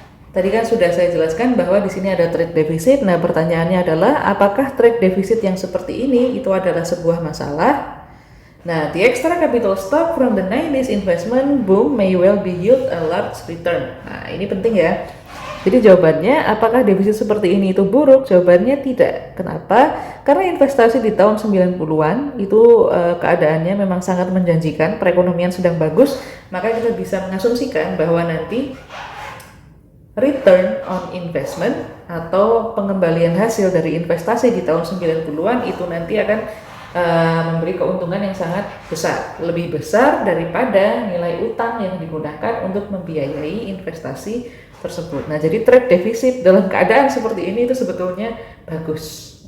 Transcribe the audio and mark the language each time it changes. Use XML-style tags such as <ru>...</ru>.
<id>Tadi kan sudah saya jelaskan bahwa di sini ada trade deficit. Nah, pertanyaannya adalah apakah trade deficit yang seperti ini itu adalah sebuah masalah</id> <en>Nah, the extra capital stock from the 90s investment boom may well be yield a large return.</en> <id>Nah, ini penting ya. Jadi jawabannya, apakah defisit seperti ini itu buruk? Jawabannya tidak. Kenapa? Karena investasi di tahun 90-an itu keadaannya memang sangat menjanjikan, perekonomian sedang bagus, maka kita bisa mengasumsikan bahwa nanti return on investment atau pengembalian hasil dari investasi di tahun 90-an itu nanti akan memberi keuntungan yang sangat besar, lebih besar daripada nilai utang yang digunakan untuk membiayai investasi tersebut. Nah, jadi trade defisit dalam keadaan seperti ini itu sebetulnya bagus.</id>